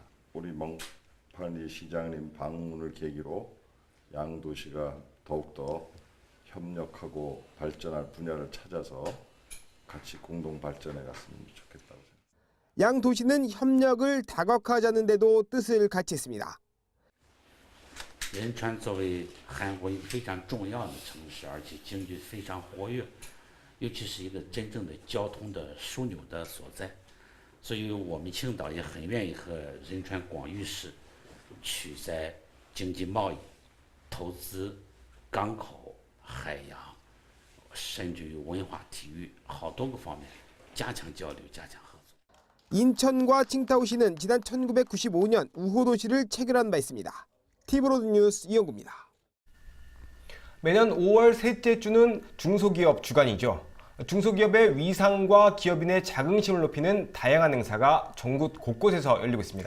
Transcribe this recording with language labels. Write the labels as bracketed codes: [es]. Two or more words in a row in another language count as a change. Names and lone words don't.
[ko] 우리 멍판리 시장님 방문을 계기로 양 도시가 더욱더 협력하고 발전할 분야를 찾아서 같이 공동 발전해 갔으면 좋겠다고 생각합니다. 양 도시는 협력을 다각화하자는 데도 뜻을 같이 했습니다. [zh] 仁川作为韩国一个非常重要的城市，而且经济非常活跃，尤其是一个真正的交通的枢纽的所在，所以我们青岛也很愿意和仁川广域市去在经济贸易、投资、港口、海洋，甚至于文化体育好多个方面加强交流、加强合作。 [ko] 인천과 칭다오시는 지난 1995년 우호도시를 체결한 바 있습니다. 티브로드 뉴스 이영구입니다. 매년 5월 셋째 주는 중소기업 주간이죠. 중소기업의 위상과 기업인의 자긍심을 높이는 다양한 행사가 전국 곳곳에서 열리고 있습니다.